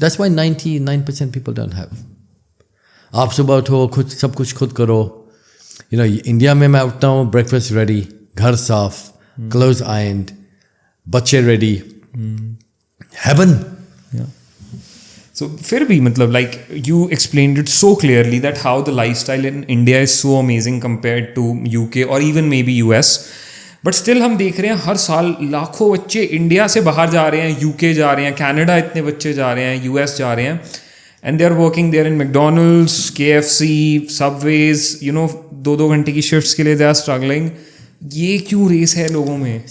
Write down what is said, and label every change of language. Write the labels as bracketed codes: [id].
[en] That's why 99% people don't have. [hi] आप सुबह उठो, खुद सब कुछ खुद करो। यू नो इंडिया में मैं उठता हूँ, ब्रेकफास्ट रेडी, घर साफ, क्लोज आयन्ड, बच्चे रेडी, हेवन। [en] So [hi] फिर भी मतलब [en] like you explained it so clearly that how the lifestyle in India is so amazing compared to UK or even maybe US. [hi] But still हम देख रहे हैं हर साल लाखों बच्चे इंडिया से बाहर जा रहे हैं, यूके जा रहे हैं, कनाडा इतने बच्चे जा रहे हैं, यूएस जा रहे हैं, [en] and they are working there [hi] in McDonald's, KFC, subways, [en] you know [hi] 2-2 घंटे की शिफ्ट्स के लिए [en] They are struggling. [hi] ये क्यों रेस है लोगों में?